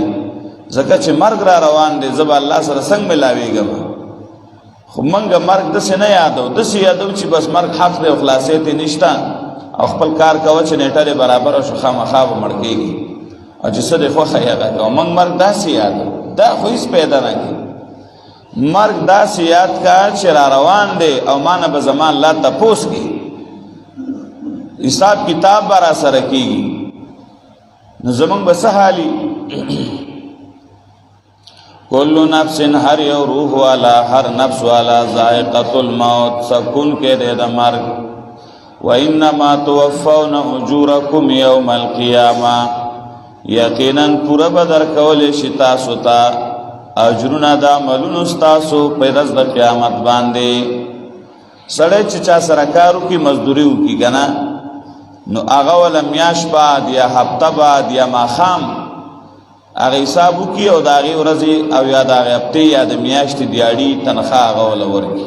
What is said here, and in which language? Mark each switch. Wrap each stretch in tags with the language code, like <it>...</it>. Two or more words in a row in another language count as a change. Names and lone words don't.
<ps>ځکه چې مرګ را روان دی، زه به الله سره څنګه ملاویږم، خو موږ مرګ داسې نه یادو، داسې یادو چې بس مرګ حق دی او خلاصې ته نشته، او خپل کار کوه چې نیټه دې برابره شو، خامخا به مړ کېږي، او چې څه دې خوښه یې هغه کوه، موږ مرګ داسې یادو، دا خو هېڅ پیدا نه کړي، مرګ داسې یاد کا چې را روان دی او ما نه به زما الله تپوس کوي، حساب کتاب به را سره کېږي، نو زمونږ به څه حالي؟</ps> <ar>کل نفس</ar> <ps>هر یو روح والا، هر نفس والا</ps> <ar>ذائقۃ الموت،</ar> <ps>سکون کے دے دا مرگ۔</ps> <ar>وَإِنَّمَا تُوَفَّوْنَ أُجُورَكُمْ يَوْمَ الْقِيَامَةِ،</ar> <ps>یقینا پورا بدر کولی شي تاسو ته اجرونه د عملونو ستاسو په ورځ د قیامت باندې. سړی چې چا سره کار وکړي مزدوري وکړي که نه، نو هغه وله میاشت بعد یا هفته بعد یا ماښام هغه حساب وکړي او د هغې ورځې او یا د هغې هفتې یا د میاشتې دیاړي تنخوا هغه وله ورکړي.</ps>